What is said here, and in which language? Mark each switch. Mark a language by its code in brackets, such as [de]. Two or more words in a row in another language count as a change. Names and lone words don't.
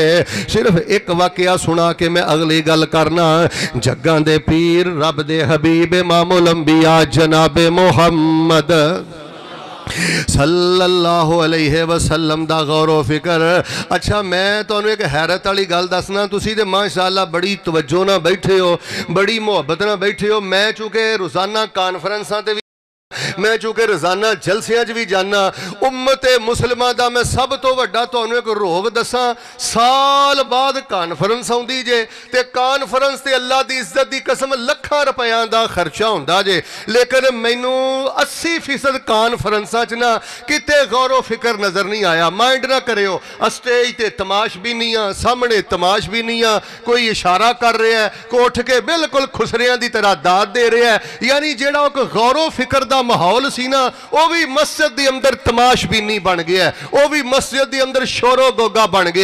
[pa] صرف ایک واقعہ سنا کے میں اگلی گل کرنا، جگاں دے پیر رب دے حبیب امام الانبیاء جناب محمد صلی اللہ علیہ وسلم دا غور و فکر۔ اچھا میں تو انہوں ایک حیرت والی گل دسنا، تسی دے ماشاءاللہ بڑی توجہ نہ بیٹھے ہو، بڑی محبت نہ بیٹھے ہو۔ میں چونکہ روزانہ کانفرنساں تے میں چونکہ روزانہ جلسیاں بھی جانا امت مسلمہ دا میں سب تو وڈا تانوں ایک روگ دساں سال بعد کانفرنس آؤندی جے تے کانفرنس تے اللہ دی عزت دی قسم لکھاں روپیاں دا خرچہ ہوندا جے لیکن مینوں 80% کانفرنساں چ نا کتے غور و فکر نظر نہیں آیا مائنڈ نہ کریو اسٹیج تے تماش بھی نہیں آ سامنے تماش بھی نہیں آ کوئی اشارہ کر رہا ہے کوئی اٹھ کے بالکل خسریاں دی طرح داد دے رہا ہے یعنی جیڑا ایک غور و فکر دا ماحول سی نا وہ بھی مسجد دی اندر تماش بھی نہیں بن گیا ہے وہ بھی مسجد دی اندر شور و گوگا بن گیا